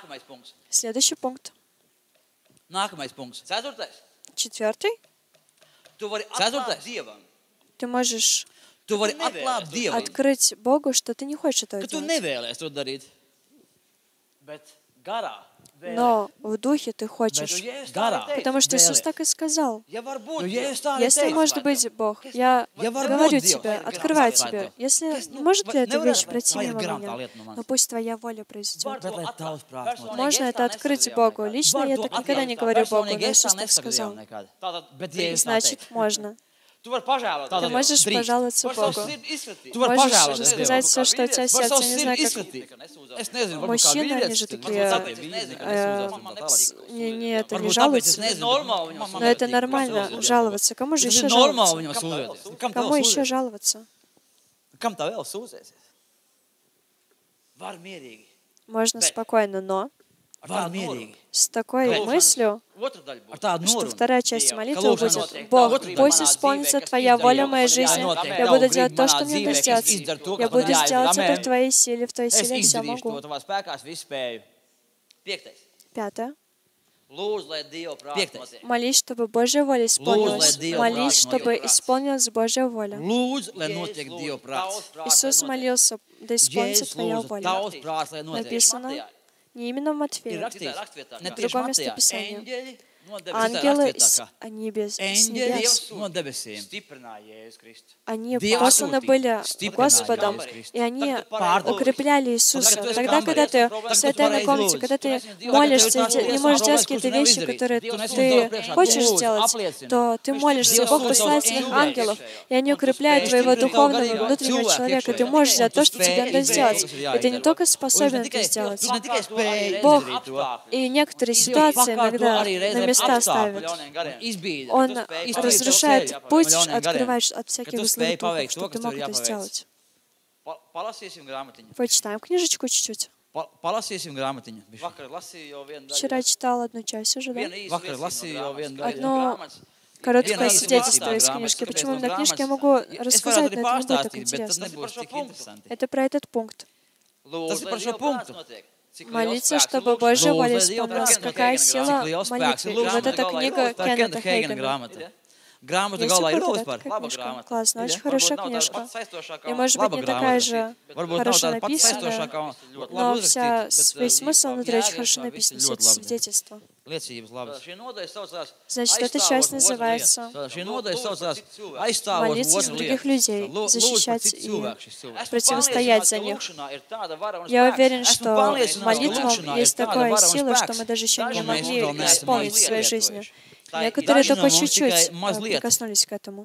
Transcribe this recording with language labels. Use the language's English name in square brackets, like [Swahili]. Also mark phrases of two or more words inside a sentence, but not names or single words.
[Russian] Следующий пункт. Четвертый. [Latvian] Ceturtais. [Russian] Ты можешь [Latvian] Tu vari atklāt Dievam, [Russian] открыть Богу, что ты не хочешь этого [Latvian] ka tu [Russian] делать. [Latvian] nevēlies to darīt. Bet garā. [Russian] Но в духе ты хочешь. [Latvian] Гарā. [Russian] Потому что Иисус так и сказал. [Latvian] Ja varbūt Dievs tā arī [Russian] Если [Latvian] teica. [Russian] может быть Бог, я говорю тебе, открываю тебе. Если может ли эта вещь пройти мимо меня, но пусть твоя воля произойдет. [Latvian] Bet lai tavs prāts notiek. [Russian] Можно это открыть Богу. Лично я так никогда не говорю Богу, но Иисус так сказал. [Latvian] Bet Dievs tā [Russian] Значит, можно. [Latvian] Tu vari pažēlot. [Russian] Ты можешь пожаловаться Богу. [Latvian] Tu vari [Russian] Можешь [Latvian] pažēlot. [Russian] сказать все, что у тебя в сердце. Не знаю, как [Latvian] Es nezinu, varbūt kā [Russian] мужчины, они [Latvian] vīrietis. [Russian] же такие, не это не [Latvian] Varbūt tāpēc es [Russian] жалуются. [Latvian] nezinu. [Russian] Но это нормально, жаловаться. Кому же [Latvian] Tas [Russian] еще [Latvian] ir normāli [Russian] жаловаться? [Latvian] viņam sūdzēties. Kam [Russian] Кому [Latvian] tev [Russian] еще [Latvian] sūdzēties? [Russian] жаловаться? [Latvian] Kam tā vēl sūdzēsies? Var mierīgi. [Russian] Можно спокойно, но [Latvian] Var mierīgi. [Russian] с такой мыслью, [Latvian] Otra daļa būs. Ar tādu [Russian] что [Latvian] norumu. [Russian] вторая часть молитвы будет: Бог, пусть исполнится Твоя воля в моей жизни. Я буду делать то, что мне нужно сделать. Я буду делать это в Твоей силе, в Твоей [Latvian] Es [Russian] силе я все [Latvian] izdarīšu [Russian] могу. [Latvian] to tavā spēkā, es visu spēju. Piektais. [Russian] Пятое. [Latvian] Lūdzu, lai Dieva prāts notiek. [Russian] Молись, чтобы Божья воля исполнилась. Молись, чтобы исполнилась Божья воля. [Latvian] Lūdzu, lai notiek Dieva prāts. [Russian] Иисус молился: да исполнится [Latvian] Jēzus [Russian] Твоя [Latvian] lūdzu, [Russian] воля. [Latvian] tavs prāts, lai notiek. [Russian] Написано не именно в [Latvian] Ir [Russian] Матфея. [Latvian] rakstīts, ne [Russian] В [Latvian] tieši [Russian] другом [Latvian] Matejā. [Russian] местописании. [Latvian] Eņģeļi no debesīm. [Russian] Ангелы [Latvian] Rakstiet tā kā. [Russian] они с [Latvian] Eņģeļi [Russian] небес. [Latvian] no debesīm. [Russian] Они [Latvian] Dievs [Russian] посланы [Latvian] sūtīja [Russian] были [Latvian] stiprināt [Russian] Господом, [Latvian] Jēzus Kristu. [Russian] и они [Latvian] Pārdod. [Russian] укрепляли Иисуса. [Latvian] Tagad tu esi [Russian] Тогда, когда ты [Latvian] kambarī, [Russian] в своей тайной комнате, когда ты молишься, не можешь делать какие-то вещи, которые ты хочешь сделать, то ты молишься, Бог посылает своих ангелов, и они укрепляют твоего духовного внутреннего человека. Ты можешь сделать то, что тебе надо сделать. И ты не только способен это сделать. Бог и некоторые ситуации иногда на места ставит. Он разрушает путь, открывает от всяких злых духов, чтобы ты мог это сделать. [Latvian] Palasīsim grāmatiņu. [Russian] Почитаем книжечку чуть-чуть. [Latvian] Palasīsim grāmatiņu. Vakar lasīju jau vienu daļu. [Russian] Вчера читал одну часть уже, да? [Latvian] Vakar lasīju jau vienu daļu. [Russian] Одно короткое свидетельство из книжки. Почему именно книжки я могу рассказать, но это не будет так интересно. Это про этот пункт. [Latvian] Tas ir par šo punktu. [Russian] Молиться, чтобы Божья воля исполнилась. Какая сила молитвы. И вот эта книга Кеннета Хейгена. [Latvian] Grāmatu [Russian] Есть [Latvian] galā ir [Russian] какая-то [Latvian] vispār. [Russian] такая книжка? Классно, очень хорошая книжка. И может быть не такая же хорошо написанная, но весь смысл внутри очень хорошо написан, все это свидетельство. [Latvian] Liecības labas. [Russian] Значит, эта часть называется [Latvian] Šī nodaļa saucās aizstāvot [Russian] молиться за [Latvian] otru [Russian] других [Latvian] lietu. [Russian] людей, [Latvian] Lūdzu par [Russian] защищать [Latvian] citu [Russian] и [Latvian] cilvēku, šis cilvēks. [Russian] противостоять за них. Я уверен, что в молитвам есть такая сила, что мы даже еще не могли исполнить в своей жизни. Некоторые только чуть-чуть прикоснулись к этому.